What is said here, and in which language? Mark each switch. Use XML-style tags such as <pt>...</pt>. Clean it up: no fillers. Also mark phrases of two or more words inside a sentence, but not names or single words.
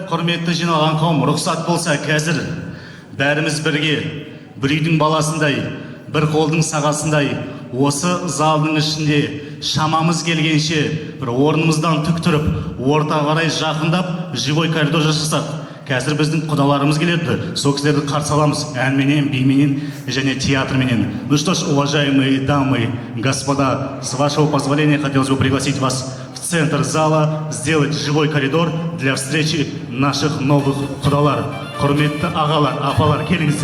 <kk>құрметті жиналған қауым, рұқсат болса қазір бәріміз бірге, бір үйдің баласындай, бір қолдың сағасындай, осы залдың ішінде шамамыз келгенше бір орнымыздан тік тұрып, орта қарай жақындап,</kk> <ru>живой коридор</ru> <kk>жасасақ. Қазір біздің құдаларымыз келеді, сол кісілерді қарсы аламыз әнменен, бименен және театрменен.</kk> <ru>Ну что ж, уважаемые дамы, господа, с вашего позволения хотелось бы пригласить вас в центр зала, сделать живой коридор для встречи наших новых құдалар.</ru> <kk>Құрметті ағалар, апалар, келіңіздер.</kk>